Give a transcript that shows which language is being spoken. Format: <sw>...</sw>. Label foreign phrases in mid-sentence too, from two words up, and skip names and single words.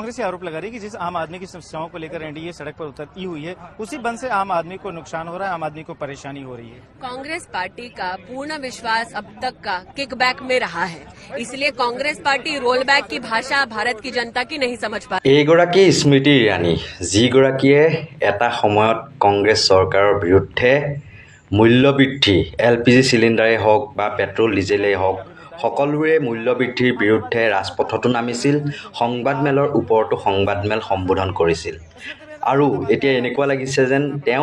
<hi>कांग्रेस ये आरोप लगा रही है कि जिस आम आदमी की समस्याओं को लेकर एनडीए सड़क पर उतरती हुई है उसी बंद से आम आदमी को नुकसान हो रहा है, आम आदमी को परेशानी हो रही है। कांग्रेस पार्टी का पूर्ण विश्वास अब तक का किकबैक में रहा है, इसलिए कांग्रेस पार्टी</hi> <en>roll back</en> <hi>की भाषा भारत की जनता की नहीं समझ पा।</hi> <as>এইগৰাকী স্মৃতি ইৰাণী যিগৰাকীয়ে এটা সময়ত কংগ্ৰেছ চৰকাৰৰ বিৰুদ্ধে মূল্যবৃদ্ধি এলপিজি চিলিণ্ডাৰেই হওক বা পেট্ৰল ডিজেলেই হওক সকলোৰে মূল্যবৃদ্ধিৰ বিৰুদ্ধে ৰাজপথতো নামিছিল, সংবাদমেলৰ ওপৰতো সংবাদমেল সম্বোধন কৰিছিল আৰু এতিয়া এনেকুৱা লাগিছে যেন তেওঁ</as>